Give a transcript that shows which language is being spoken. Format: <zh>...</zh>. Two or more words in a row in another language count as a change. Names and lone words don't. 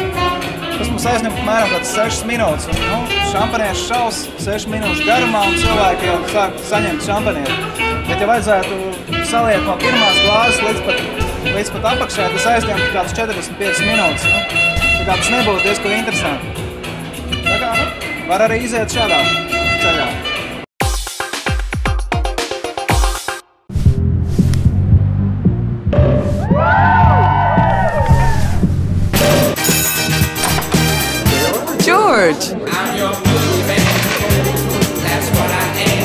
<lv>Tas mums aizņem apmēram 6 minūtes. Šampaniešu šaus 6 minūšu garumā un cilvēki jau sāk saņemt šampanietu. Bet ja vajadzētu saliet no pirmās glāzes līdz pat apakšai, tas aizņem kāds 45 minūtes. Tā kā tas nebūtu diezko interesanti. Tā kā, var arī iziet šādā ceļā. George!</lv> <en>I'm your movie man, that's what I am.</en>